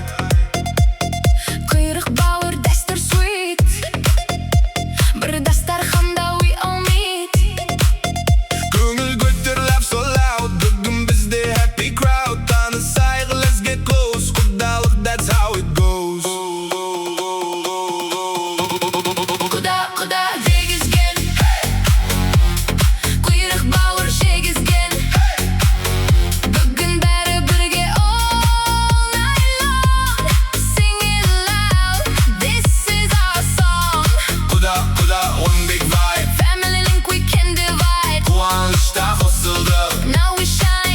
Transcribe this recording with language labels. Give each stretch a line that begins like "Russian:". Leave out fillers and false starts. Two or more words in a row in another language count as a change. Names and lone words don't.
Kazakh: Құйрық бауыр дәстүр sweet. Бір дастарханда
English: we all meet.
Kazakh: Көңіл көтер
English: laugh so loud.
Kazakh: Бүгін бізде
English: happy crowd. Танысайық, let's get close. Құдалық, that's how it goes.
Kazakh: Құда дегізген. Құйрық бауыр жегізген. Бүгін бәрі бірге
English: all night long. Sing it loud, this is our song. Құда, one big vibe. Family link we can divide.
Kazakh: Қуанышта қосылдық,
English: Now we shine.